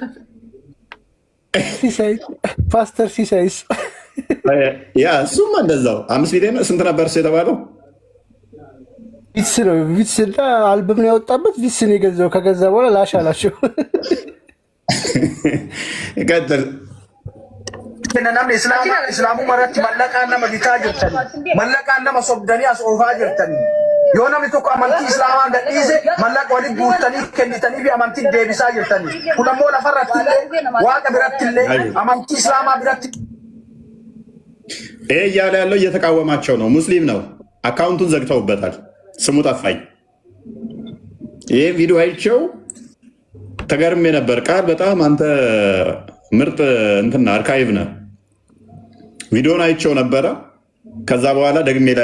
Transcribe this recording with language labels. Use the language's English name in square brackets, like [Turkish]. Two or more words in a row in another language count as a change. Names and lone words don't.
[Amharic] ፓስተር ሲሳይስ ያ እሱማ እንደዛው 5 ሚሊዮን ስንት ነበር የተባለው? ቪትስ ነው ቪትስ እና አልበም ነው ያወጣበት። ቪትስ ነው የገዛው። ከገዛ በኋላ ላሽ አላቸው። ቀጥል [Oromo] namni islaamu maratti mallaqaan nama bitaa jirtani mallaqaan nama sobdanii as oofaa jirtani yoo namni tokko amantii islaamaa gadhiise mallaqa walitti guurtanii kennitanii fi amantii deebisaa jirtani kun ammoo lafarratti illee waaqa biratti illee amantii islaamaa biratti [Amharic] ይሄ እያለ ያለው እየተቃወማቸው ነው። ሙስሊም ነው። አካውንቱን ዘግተውበታል። ስሙ ጠፋኝ። ይሄ ቪዲዮ አይቼው ተገርሜ ነበር። ቃል በጣም አንተ ምርጥ እንትና አርካይቭ ነህ። ቪዲዮን አይቼው ነበረ። ከዛ በኋላ ደግሜ ላይ